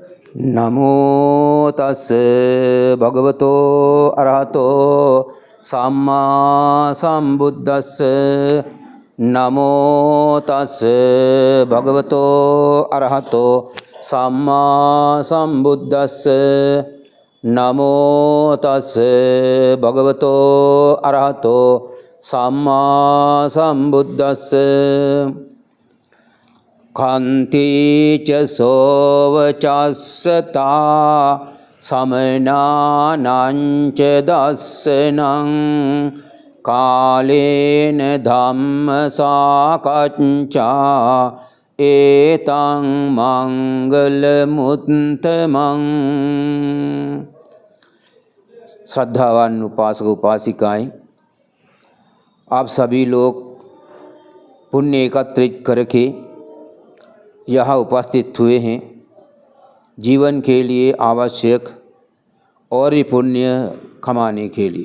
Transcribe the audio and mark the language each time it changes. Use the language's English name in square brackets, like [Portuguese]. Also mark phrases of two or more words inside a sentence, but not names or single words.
[Pali] नमो तस् भगवतो अरहतो सम्मा संबुद्दस्स। नमो तस् भगवतो अरहतो सम्मा संबुद्दस्स। नमो तस् भगवतो अरहतो सम्मा संबुद्दस्स। कान्ति च सोवचस्सता समनानां च दर्शनं कालेन धम्मसाकच्चा एतं मंगलमुत्तमं। [Hindi] श्रद्धावान उपासक उपासिकाएं, आप सभी लोग पुण्य एकत्रित करके यहाँ उपस्थित हुए हैं। जीवन के लिए आवश्यक और भी पुण्य कमाने के लिए।